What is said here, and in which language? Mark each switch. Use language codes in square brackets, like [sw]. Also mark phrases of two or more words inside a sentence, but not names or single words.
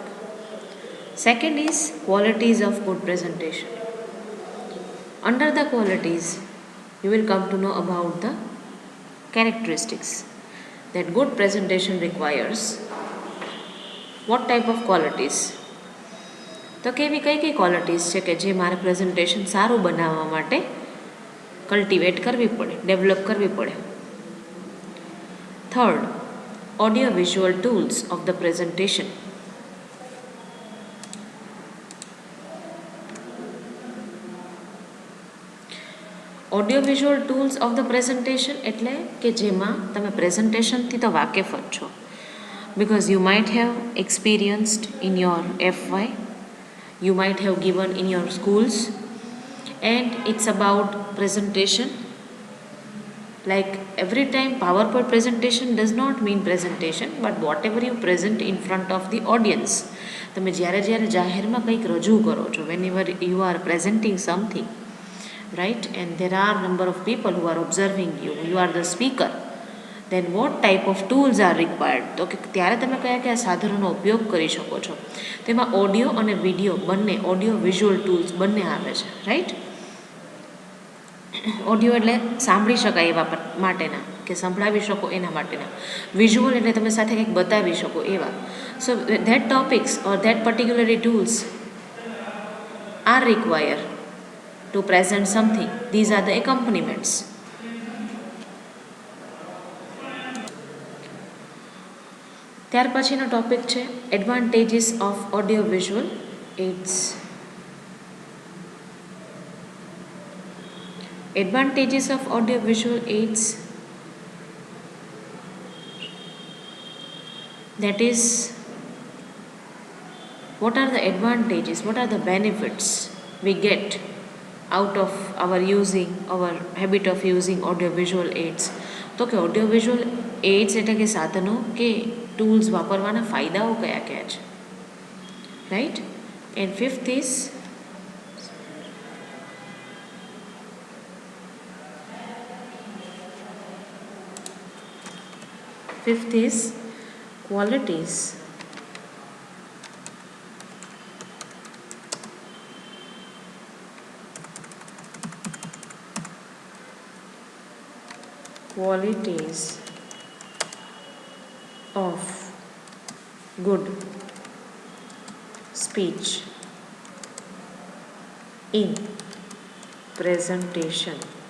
[en] Second is qualities of good presentation. Under the qualities you will come to know about the characteristics that good presentation requires. What type of qualities? [gu] તો કેવી કઈ ક્વોલિટીઝ છે કે જે મારે પ્રેઝન્ટેશન સારું બનાવવા માટે કલ્ટિવેટ કરવી પડે, ડેવલપ કરવી પડે. [en] third, audio visual tools of the presentation. audio visual tools of the presentation [gu] એટલે કે જેમાં તમે પ્રેઝન્ટેશનથી તો વાકેફ જ છો, [en] because you might have experienced in your FY, you might have given in your schools, and it's about presentation. Like every time PowerPoint presentation does not mean presentation, but whatever you present in front of the audience. [gu] તમે જ્યારે જાહેરમાં કંઈક રજૂ કરો છો, [en] whenever you are presenting something, right, and there are number of people who are observing you, you are the speaker, then what type of tools are required? [gu] તો કે ત્યારે તમે કયા સાધનોનો ઉપયોગ કરી શકો છો. તેમાં ઓડિયો અને વિડીયો બંને, [en] audio visual tools [gu] બંને આવે છે, રાઈટ. ઓડિયો એટલે સાંભળી શકાય એવા માટેના, કે સંભળાવી શકો એના માટેના. વિઝ્યુઅલ એટલે તમે સાથે કંઈક બતાવી શકો એવા. [en] so that topics or that particularly tools are require to present something. These are the accompaniments. [gu] ત્યાર પછીનો ટોપિક છે [en] advantages of audio visual aids. Advantages of audio visual aids, that is, what are the advantages, what are the benefits we get out of our habit of using audio visual aids. [gu] તો કે [en] audio visual aids [gu] એટલે કે સાધનો કે ટૂલ્સ વાપરવાના ફાયદાઓ કયા છે, રાઈટ. [en] એન્ડ fifth is qualities of good speech in presentation.